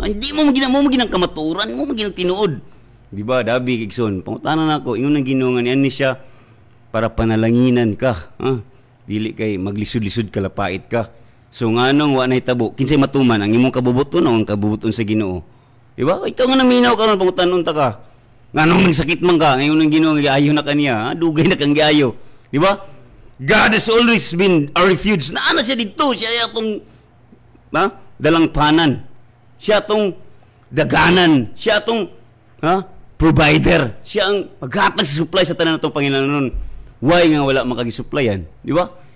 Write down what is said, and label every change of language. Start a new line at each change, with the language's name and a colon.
Cebuano: Hindi mo ginang kamaturan, mo ginang tinuod. Di ba? Dabi igsoon. Pangutanan nako ingon nang Ginoo nga ni siya para panalanginan ka, dili kay maglisod-lisod kalapait ka. So nganong wa nay tabo kinsay matuman ang imong kabubuton o ang kabubuton sa Ginoo. Di ba? Ikaw nga naminaw karon pangutanon ta ka. Nganong nagsakit man ka ngayon ang Ginoo giayo na kaniya, dugay na kang giayo. Di ba?
English: God has always been a refuge.
Cebuano: Naana siya dito, siya atong dalangpanan. Siya atong daganan, siya atong provider. Siya ang maghatag sa supply sa tanan natong Panginoon. Why nga wala makagi-supplyan? Di ba?